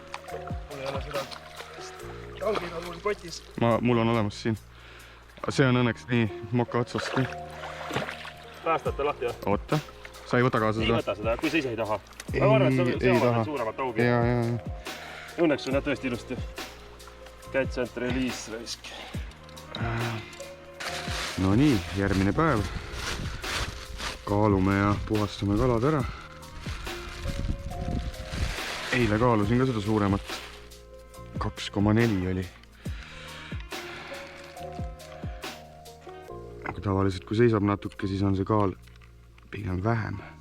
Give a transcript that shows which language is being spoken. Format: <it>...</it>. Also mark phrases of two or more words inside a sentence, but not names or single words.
<et>Mul ei ole seda augi nagu kotis. Mul on olemas siin. See on õnneks nii moka otsast. Päästate lahti, jah? Oota. Sa ei võta kaasa seda? Ei võta seda, kui sa ise ei taha. Ma arvan, et see on suuremat augi. Jaa. Õnneks on tõesti ilusti.</et> <en>Catch and release raisk.</en> <et>No nii, järgmine päev. Kaalume ja puhastame kalad ära. Eile kaalusin ka seda suuremat. 2,4 oli. Aga tavaliselt kui seisab natuke, siis on see kaal pigem vähem.</et>